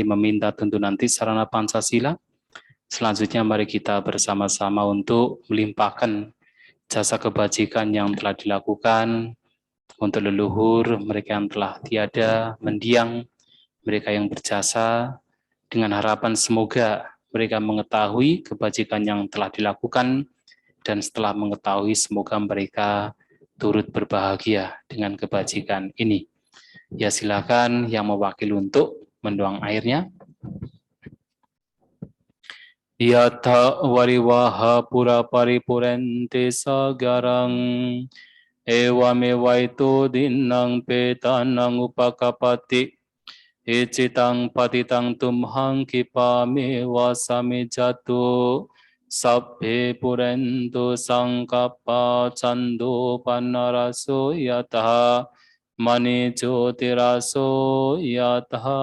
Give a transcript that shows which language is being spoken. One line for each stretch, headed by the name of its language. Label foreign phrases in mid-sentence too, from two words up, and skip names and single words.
Indonesian: meminta tuntunan Tisarana Pancasila, selanjutnya mari kita bersama-sama untuk melimpahkan jasa kebajikan yang telah dilakukan untuk leluhur, mereka yang telah tiada, mendiang, mereka yang berjasa, dengan harapan semoga mereka mengetahui kebajikan yang telah dilakukan, dan setelah mengetahui semoga mereka turut berbahagia dengan kebajikan ini. Ya silakan yang mewakili untuk mendoang airnya.
Pali: Yatha wariwaha pura paripurente sagarang ewamewaito dinang petanang upakapati icitang patitang tumhang kipame wasame jatu sabbe purento sangkapa cando panaraso yatha mani jyotiraso yatha